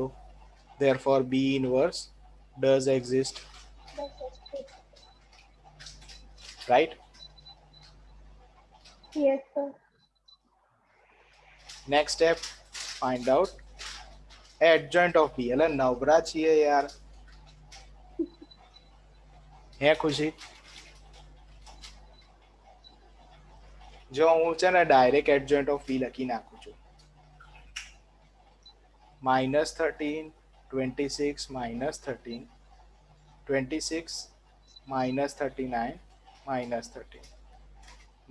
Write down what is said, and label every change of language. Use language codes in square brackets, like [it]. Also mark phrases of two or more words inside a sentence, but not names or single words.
[en] Therefore, B inverse does exist. Right? Yes, sir. Next step, find out adjoint of B. [hi] अरे नवरा चाहिए यार. [gu] હે ખુશી? જો હું છે ને ડાયરેક્ટ [en] adjoint of B [gu] લખી નાખું છું. [en] minus 13, 26 minus 13, 26 minus 39 minus 13.